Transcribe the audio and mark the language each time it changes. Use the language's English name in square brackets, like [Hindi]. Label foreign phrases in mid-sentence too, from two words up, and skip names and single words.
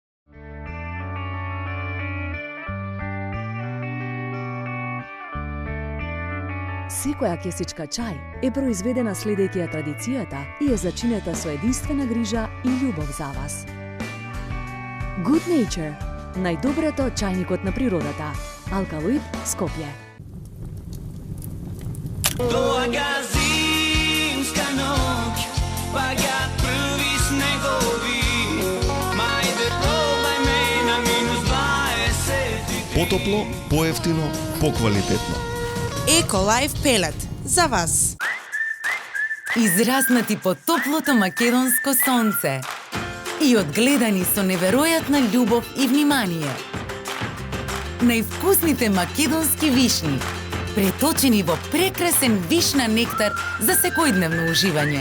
[Macedonian] Секоја кесичка чај е произведена следејќи ја традицијата и е зачинета со единствена грижа и љубов за вас. Good Nature, најдоброто од чајникот на природата. Алкалоид, Скопје. Doaga zimska noć, pa ja prvi snegovi, majde probaj me na -20. Потопло, поевтино, поквалитетно. Еколайф пелет за вас. Израснати под топлото македонско сонце и одгледани со неверојатна љубов и внимание. Највкусните македонски вишни, преточени во прекрасен вишна нектар за секојдневно уживање.